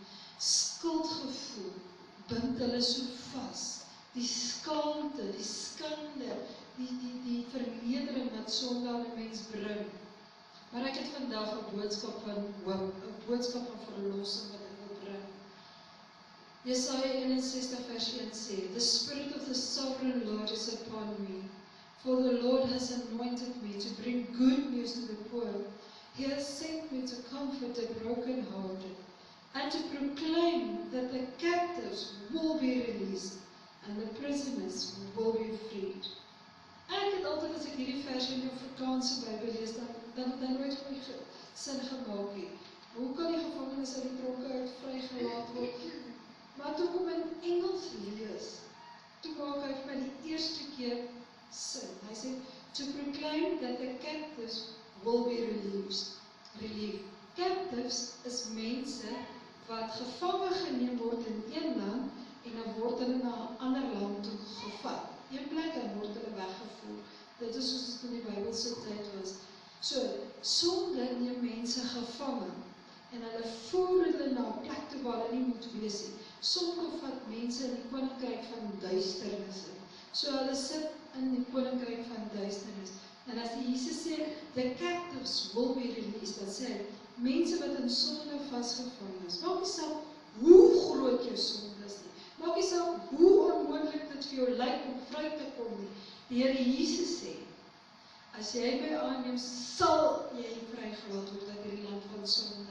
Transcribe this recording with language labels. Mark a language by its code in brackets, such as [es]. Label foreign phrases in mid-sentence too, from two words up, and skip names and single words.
[af] Skuldgevoel bind hulle so vas. Die skaamte, die skande, die vernedering wat sonde aan 'n mens bring. Maar ek het vandag 'n boodskap van hoop, 'n boodskap van verlossing wat ek wil bring. Jesaja 61 vers 1 sê, [en] "The Spirit of the Sovereign Lord is upon me, for the Lord has anointed me to bring good news to the poor. He has sent me to comfort the brokenhearted, and to proclaim that the captives will be released, and the prisoners will be freed." [af] Ek het altyd as ek hierdie verse in die Afrikaanse Bybel lees, dan nooit vir my sin gemaak nie. Hoe kan die gevangenes uit die tronke uit vrygelaat word? Maar toe kom in Engels lees, toe maak hy vir my die eerste keer sin. Hy sê, [en] "To proclaim that the captives will be relieved." [af] Captives is mense wat gevange geneem word in een land en dan word hulle na 'n ander land toe gevat. Een plek en word hulle weggevoer. Dit is soos dit in die Bybelse tyd was. So, sonde neem mense gevange en hulle voer hulle na 'n plek toe waar hulle nie moet wees nie. Sonde vat mense in die koninkryk van duisternis in. So hulle sit in die koninkryk van duisternis. En as die Jesus sê, [en] "The captives will be released," [af] dan sê hy, mense wat in sonde vasgevang is. Maak nie saak hoe groot jou sonde is nie. Maak nie saak hoe onmoontlik dit vir jou lyk om vry te kom nie. Die Here Jesus sê, as jy my aanneem, sal jy vrygelaat word uit hierdie land van sonde.